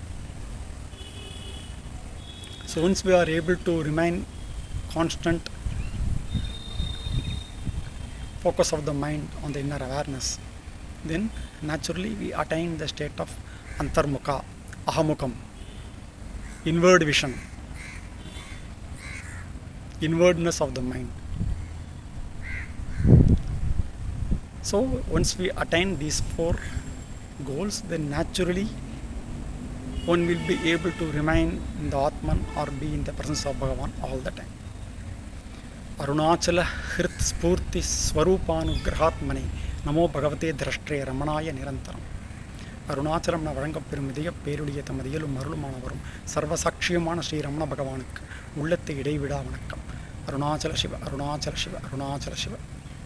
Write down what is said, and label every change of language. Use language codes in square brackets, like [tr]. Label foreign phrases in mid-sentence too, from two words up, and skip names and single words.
[en] So once we are able to remain constant focus of the mind on the inner awareness, then naturally we attain the state of [sa] अन्तर्मुख, अहमुखम्, [en] inward vision, inwardness of the mind. So once we attain these four goals, then naturally one will be able to remain in the Atman or be in the presence of Bhagavan all the time. [sa] अरुणाचल हृत् स्फूर्ति स्वरूपानुग्रहात्मने नमो भगवते द्रष्ट्रे रमणाय निरन्तरम्. [ta] அருணாச்சலம் வழங்கப் பெறும் இதய பேருடைய தமதியலும் அருளுமானவரும் சர்வசாட்சியமான ஸ்ரீ ரமண பகவானுக்கு உள்ளத்தை இடைவிடா வணக்கம். அருணாச்சல சிவ, அருணாச்சல சிவ, அருணாச்சல சிவ.